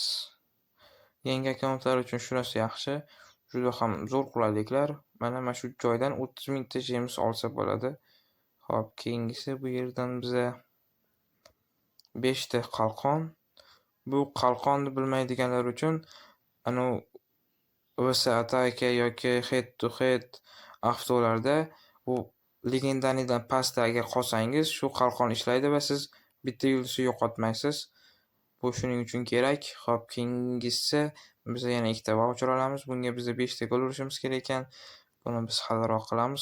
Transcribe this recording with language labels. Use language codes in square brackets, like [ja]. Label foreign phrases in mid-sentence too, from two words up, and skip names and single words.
[uz] Yangi akkauntlar uchun shunisi yaxshi. Juda ham zo'r qulayliklar. Mana shu joydan 30 mingta James olsa bo'ladi. Hop, keyingisi bu yerdan biza 5 ta qalqon. Bu qalqonni bilmaydiganlar uchun VS Ataka yoki [en] head to head [uz] avtolarda u legendanidan pastda agar qolsangiz, shu qalqon ishlaydi va siz bitta yulduzni yo'qotmaysiz. Bu shuning uchun kerak. Hop, keyingisi biz yana 2 ta voucher olamiz. Bunga biz 5 ta gol urishimiz kerak ekan. Buni biz haliroq qilamiz.